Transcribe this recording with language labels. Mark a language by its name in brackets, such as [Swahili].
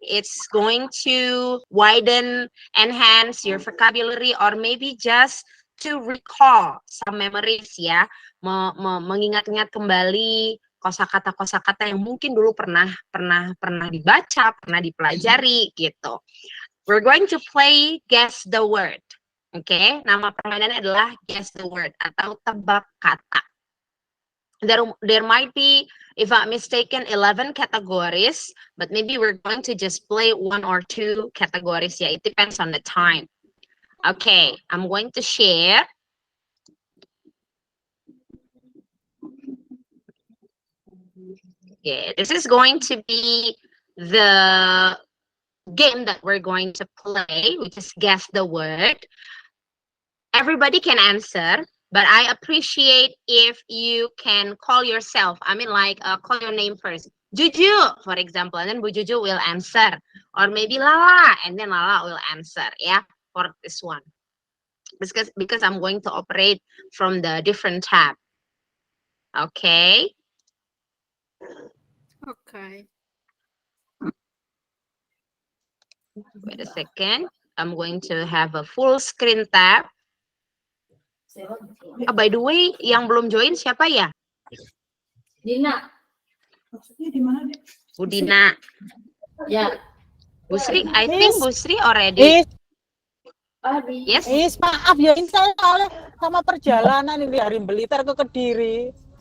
[English] It's going to widen, enhance your vocabulary, or maybe just to recall some memories ya, [Indonesian] mengingat-ingat kembali kosakata yang mungkin dulu pernah dibaca, pernah dipelajari gitu. [English] We're going to play guess the word. Okay? [Indonesian] Nama permainannya adalah [English] guess the word [Indonesian] atau tebak kata. [English] There might be, if I'm mistaken, 11 categories, but maybe we're going to just play 1 or 2 categories ya. It depends on the time. Okay, I'm going to share. Okay, this is going to be the game that we're going to play, which is guess the word. Everybody can answer, but I appreciate if you can call yourself. I mean, like, call your name first. Juju, for example, and then Bu Juju will answer. Or maybe Lala, and then Lala will answer, for this one. Because I'm going to operate from the different tab. Okay? Okay. Wait a second. I'm going to have a full screen tab. By the way, [Indonesian] yang belum join siapa ya? Dina. Maksudnya di mana, Dek? Bu Dina. Ya. [English] Bu Sri, I think Bu Sri already. Yes. [Indonesian] Maaf ya, ini saya soalnya sama perjalanan ini dari Blitar ke Kediri.